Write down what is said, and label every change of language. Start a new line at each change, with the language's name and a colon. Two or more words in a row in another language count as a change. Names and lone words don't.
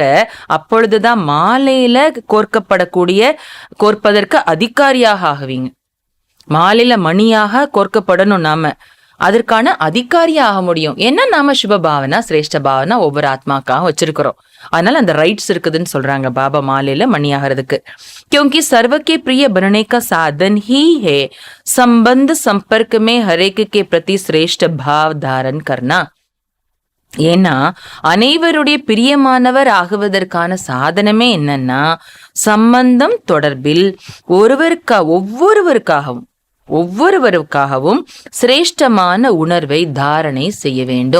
Tamil: அப்பொழுதுதான் மாலையில கோர்ப்பதற்கு அதிகாரியாக ஆகுவீங்க. மாலையில மணியாக கோர்க்கப்படணும், நாம அதற்கான அதிகாரியா ஆக முடியும். ஏன்னா நாம
Hindi: शुभ भावना, श्रेष्ठ भावना
Tamil: ஒவ்வொரு ஆத்மாக்காக வச்சிருக்கிறோம். அதனால அந்த ரைட்ஸ் இருக்குதுன்னு சொல்றாங்க பாபா மாலையில மணியாகிறதுக்கு.
Hindi: क्योंकि सर्व के प्रिय बनने का साधन ही है संबंध संपर्क में हर एक के प्रति श्रेष्ठ भाव धारण करना.
Tamil: ஏன்னா அனைவருடைய பிரியமானவர் ஆகுவதற்கான சாதனமே என்னன்னா, சம்பந்தம் தொடர்பில் ஒவ்வொருவருக்காகவும் சிரேஷ்டமான உணர்வை தாரணை செய்ய வேண்டும்.